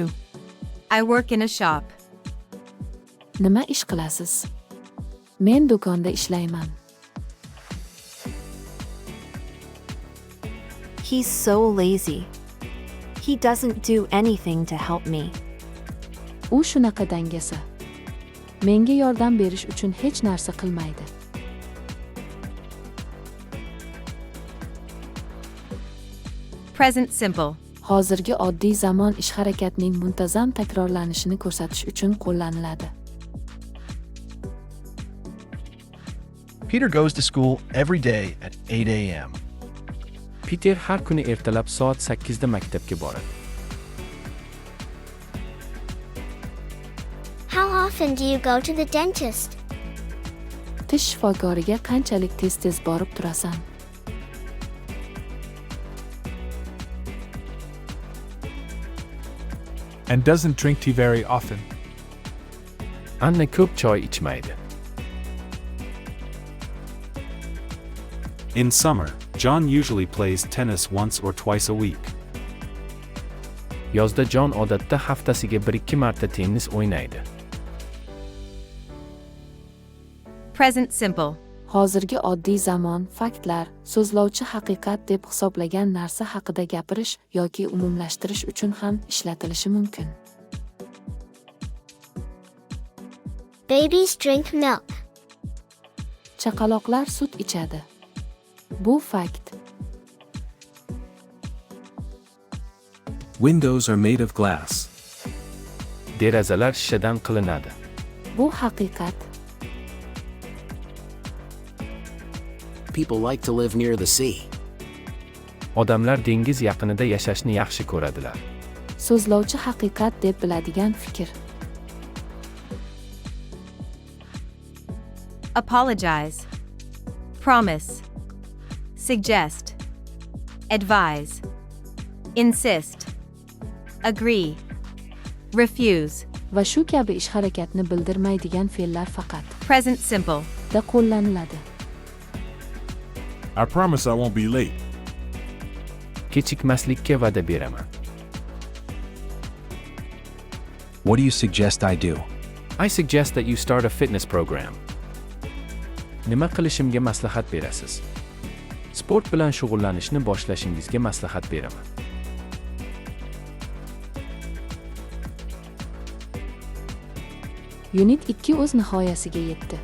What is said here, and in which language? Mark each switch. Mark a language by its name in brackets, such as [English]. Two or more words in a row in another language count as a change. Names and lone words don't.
[English] I work in a shop. [Uzbek] Nima ish qilasiz? Men do'konda ishlayman. [English] He's so lazy. He doesn't do anything to help me. [Uzbek] U shunaqa dangasa. Menga yordam berish uchun hech narsa qilmaydi. [English] Present simple. [Uzbek] Hozirgi oddiy zamon ish-harakatning muntazam takrorlanishini ko'rsatish uchun qo'llaniladi. [English] Peter goes to school every day at 8 a.m. [Uzbek] Peter har kuni ertalab soat 8 da maktabga boradi. [English] How often do you go to the dentist? [Uzbek] Tish shifokoriga qanchalik tez-tez borib turasan? [English] And doesn't drink tea very often. [Uzbek] Anna ko'p choy ichmaydi. [English] In summer, John usually plays tennis once or twice a week. [Uzbek] Yozda Jon odatda haftasiga 1-2 marta tennis o'ynaydi. [English] Present simple. [Uzbek] Hozirgi oddiy zamon faktlar so'zlovchi haqiqat deb hisoblagan narsa haqida gapirish yoki umumlashtirish uchun ham ishlatilishi mumkin. [English] Babies drink milk. [Uzbek] Chaqaloqlar sut ichadi. Bu fakt. [English] Windows are made of glass. [Uzbek] Derazalar shishadan qilinadi. Bu haqiqat. [English] People like to live near the sea. [Uzbek] Odamlar dengiz yaqinida yashashni yaxshi ko'radilar. So'zlovchi haqiqat deb biladigan fikr. [English] Apologize. Promise. Suggest. Advise. Insist. Agree. Refuse. [Uzbek] Va shu kabi ish harakatni bildirmaydigan fe'llar faqat [English] Present simple. [Uzbek] da qo'llaniladi. [English] I promise I won't be late. [Uzbek] Kechikmaslikka va'da beraman. [English] What do you suggest I do? I suggest that you start a fitness program. [Uzbek] Nima qilishimga maslahat berasiz? Sport bilan shug'ullanishni boshlashingizga maslahat beraman. Unit 2 o'z nihoyasiga yetdi.